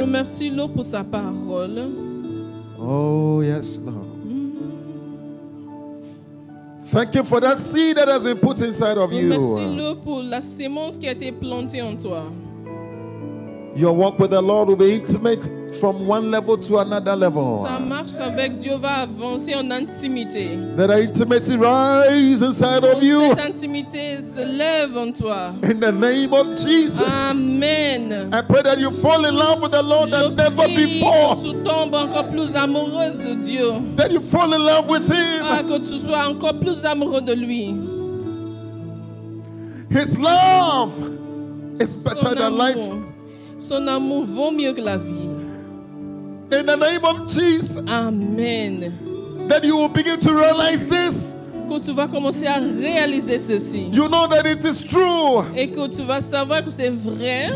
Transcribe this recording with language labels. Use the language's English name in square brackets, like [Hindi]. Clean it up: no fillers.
[French] Remercie-le pour sa parole. [English] Oh, yes, Lord. Thank him for that seed that has been put inside of you. [French] Remercie-le pour la sémence qui a été plantée en toi. [English] Your walk with the Lord will be intimate from one level to another level. [French] Ta marche avec Dieu va avancer en intimité. [English] That intimacy rise inside of you. [French] Cette intimité se lève en toi. [English] In the name of Jesus. Amen. I pray that you fall in love with the Lord [French] Je [English] than never [French] prie [English] before. [French] que tu tombes encore plus amoureuse de Dieu. [English] That you fall in love with him. [French] Que tu sois encore plus amoureux de lui. [English] His love is better than life. [French] Son amour vaut mieux que la vie. [English] In the name of Jesus. Amen. That you will begin to realize this. [French] Que tu vas commencer à réaliser ceci. [English] You know that it is true. [French] Et que tu vas savoir que c'est vrai.